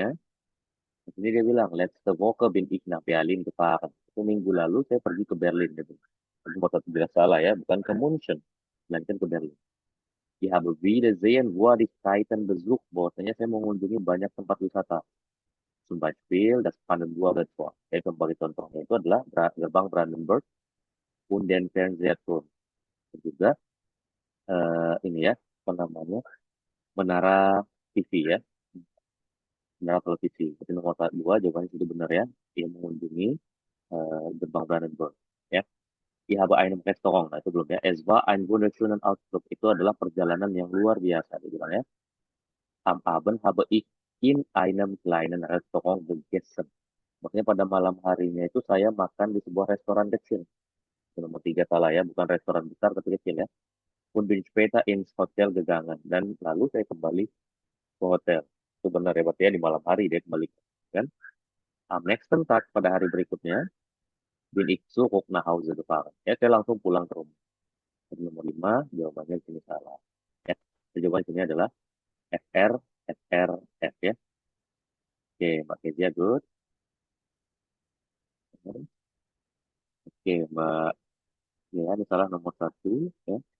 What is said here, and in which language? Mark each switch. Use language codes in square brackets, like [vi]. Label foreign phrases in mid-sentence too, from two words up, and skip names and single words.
[id] Di sini dia bilang, [de] letzte Woche bin ich nach Berlin gefahren. [id] Itu minggu lalu saya pergi ke Berlin. Dia bilang. Jadi kota tidak salah ya, bukan ke München, melainkan ke Berlin. [de] Ich habe viele Sehenswürdigkeiten besucht. [id] Bahwasanya saya mengunjungi banyak tempat wisata. [de] Zum Beispiel das Brandenburger Tor. [id] Sebagai contohnya itu adalah gerbang Brandenburg [de] und den Fernsehturm. [id] Dan juga ini ya, apa namanya, menara TV ya, menara televisi. Jadi nomor dua jawabannya itu benar ya. Dia mengunjungi gerbang Brandenburg. Ya. [de] Ich habe einen Restaurant. [id] Nah, itu belum ya. [de] Es war ein wunderschönen Ausflug. [id] Itu adalah perjalanan yang luar biasa. Dia bilang ya. [de] Am Abend habe ich in einem kleinen Restaurant gegessen. [id] Maksudnya pada malam harinya itu saya makan di sebuah restoran kecil. Itu nomor tiga salah ya. Bukan restoran besar tapi kecil ya. [de] Und bin später ins Hotel gegangen. [id] Dan lalu saya kembali ke hotel. Itu benar ya. Berarti ya di malam hari dia kembali. Kan? [de] Am nächsten Tag [id] pada hari berikutnya. [de] Bin ich zurück nach Hause gefahren. [id] Ya, saya langsung pulang ke rumah. Jadi nomor 5, jawabannya di sini salah. Ya, jawaban di sini adalah FR, FR, F ya. Oke, Mbak Kezia, good. Oke, Mbak, ya, ini salah nomor 1, ya.